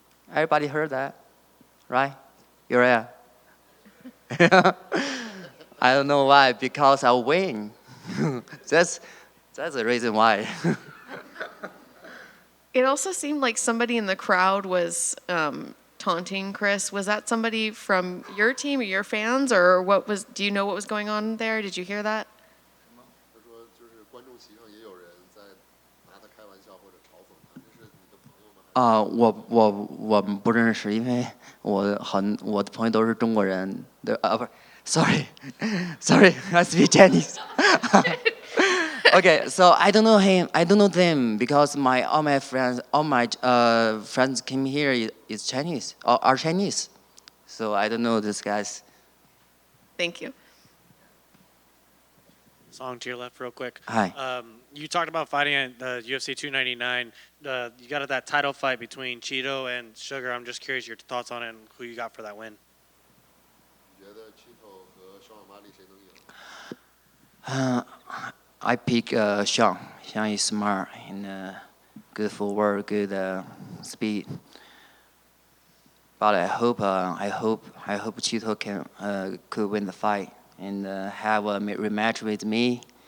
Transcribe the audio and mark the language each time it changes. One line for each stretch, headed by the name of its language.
English: Everybody heard that, right? Uriah. I don't know why, because I win. that's the reason why. It also seemed like somebody in the crowd was taunting Chris. Was that somebody from your team or your fans, or what was? Do you know what was going on there? Did you hear that?
Chinese: 他说就是观众席上也有人在拿他开玩笑或者嘲讽他，这是你的朋友吗？我们不认识，因为我的朋友都是中国人。对不是，
English: sorry I speak Chinese. Okay, so I don't know him. I don't know them because all my friends came here is Chinese or are Chinese, so I don't know these guys. Thank you. Song to your left, real quick. Hi. You talked about fighting at the UFC 299. You got that title fight between Cheeto and Sugar. I'm just curious your thoughts on it and who you got for that win.
Chinese: 你觉得 Chito 和双马里谁能赢？
English: I pick Sean. Sean is smart and good footwork, good speed. But I hope Cheeto could win the fight and have a rematch with me.